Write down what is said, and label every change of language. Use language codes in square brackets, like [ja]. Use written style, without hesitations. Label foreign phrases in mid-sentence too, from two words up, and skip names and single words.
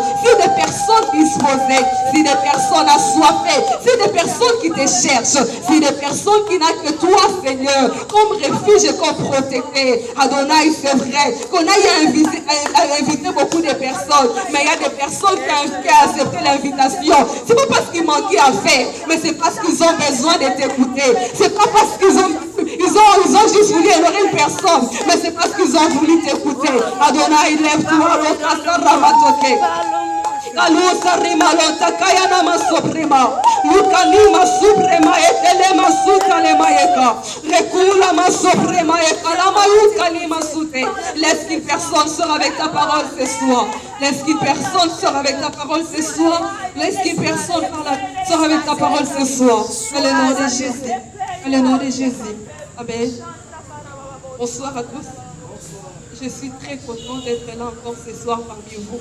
[fr] Si des personnes disposées, si des personnes assoiffées, si des personnes qui te cherchent, si des personnes qui n'ont que toi, Seigneur, comme refuge et comme protecteur, Adonai, c'est vrai qu'on a invité beaucoup de personnes, mais il y a des personnes qui ont accepté l'invitation. C'est pas parce qu'ils manquaient à faire, mais c'est parce qu'ils ont besoin de t'écouter. C'est pas parce qu'ils ont juste voulu honorer une personne, mais c'est parce qu'ils ont voulu t'écouter. Adonai, lève-toi, Kalusa rimalota kayana masoprema lukanima suprema etelema sutalema yeka rekula masoprema ekalama yukalima sute. Laisse qu'une personne sort avec ta parole ce soir. Laisse qu'une personne sort avec ta parole ce soir. Laisse qu'une personne sort avec ta parole ce soir. Dans le nom de Jésus. Dans le nom de Jésus. Amen. Bonsoir à tous. Je suis très contente d'être là encore ce soir parmi vous.